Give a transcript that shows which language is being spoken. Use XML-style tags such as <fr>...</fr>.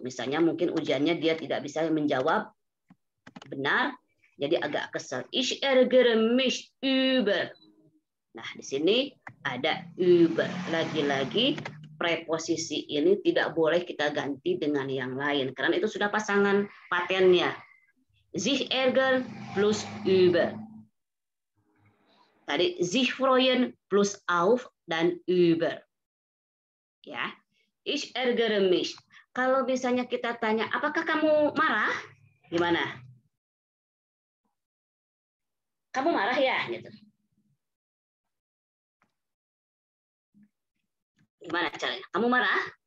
<id>Misalnya mungkin ujiannya dia tidak bisa menjawab benar, jadi agak kesal.</id> <de>Ich ärgere mich über.</de> <id>Nah, di sini ada</id> <de>über.</de> <id>Lagi-lagi preposisi ini tidak boleh kita ganti dengan yang lain karena itu sudah pasangan patennya.</id> <de>Sich ärgern plus über. Tadi sich freuen plus auf dan über. Ya. Ich ärgere mich.</de> <id>Kalau misalnya kita tanya, apakah kamu marah? Gimana? Kamu marah ya? Gitu. Gimana caranya? Kamu marah?</id>